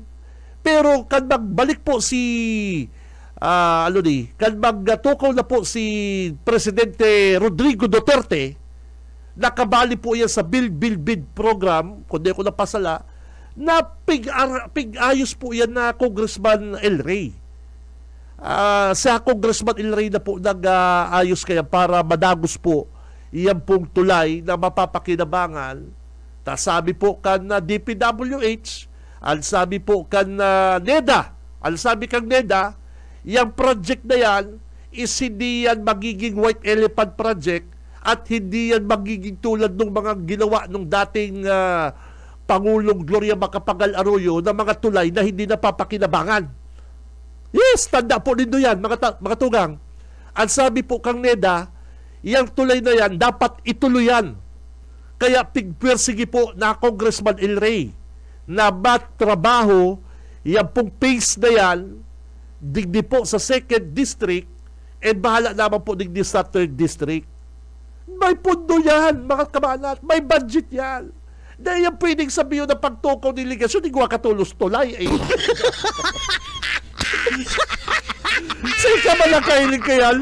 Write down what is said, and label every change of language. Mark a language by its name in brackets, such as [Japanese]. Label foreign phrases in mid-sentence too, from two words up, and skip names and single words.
[Bikol] Pero kan magbalik po si kan magtukaw na po si Presidente Rodrigo Duterte, nakabali po yan sa [English] Build Bid program, [Bikol] kundi ko napasala, na pig-ayos po yan na Congressman El Rey. Sa Congressman El Rey na po nag-ayos kaya para madagos po iyan pong tulay na mapapakinabangan. Sabi po kan na DPWH, ang sabi po kan NEDA, [Filipino] ang sabi kang NEDA, yung project na yan is hindi yan magiging [English] white elephant project [Filipino] at hindi yan magiging tulad ng mga ginawa ng dating Pangulong Gloria Macapagal Arroyo na mga tulay na hindi napapakinabangan. [Bikol] Yes, tanda po nindo yan, mga tugang. Ang sabi po kang NEDA, [Filipino] yung tulay na yan, dapat ituloy yan. [Bikol] Kaya pigpersigi po na Congressman El Rey na trabaho, yung pong pace na yan, digdi po sa 2nd District, and bahala naman po digdi sa 3rd District. May pundo yan, mga kabanat. May budget yan. [Filipino] Dahil yung pwedeng sabihin na pagtukaw ni Ligacion, hindi ko katulos tulay. [Bikol] Sa ka ba nakahiling kayan?